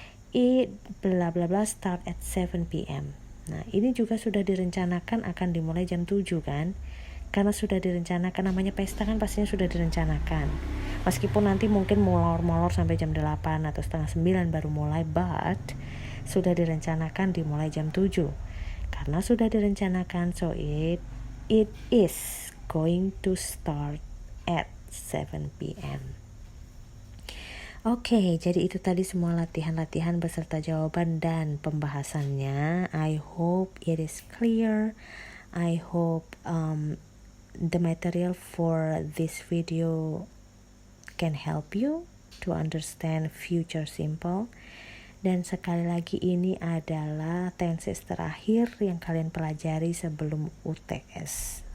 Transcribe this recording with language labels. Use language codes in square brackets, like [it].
[en] It bla bla bla start at 7 p.m. [id] Nah, ini juga sudah direncanakan akan dimulai jam 7 kan? Karena sudah direncanakan, namanya pesta kan pastinya sudah direncanakan. Meskipun nanti mungkin molor-molor sampai jam 8 atau setengah 9 baru mulai, but sudah direncanakan dimulai jam 7. Karena sudah direncanakan, [en] so it is going to start at 7 p.m. [id] Oke, jadi itu tadi semua latihan-latihan beserta jawaban dan pembahasannya. [en] I hope it is clear. I hope the material for this video can help you to understand future simple. [id] Dan sekali lagi ini adalah tenses terakhir yang kalian pelajari sebelum UTS.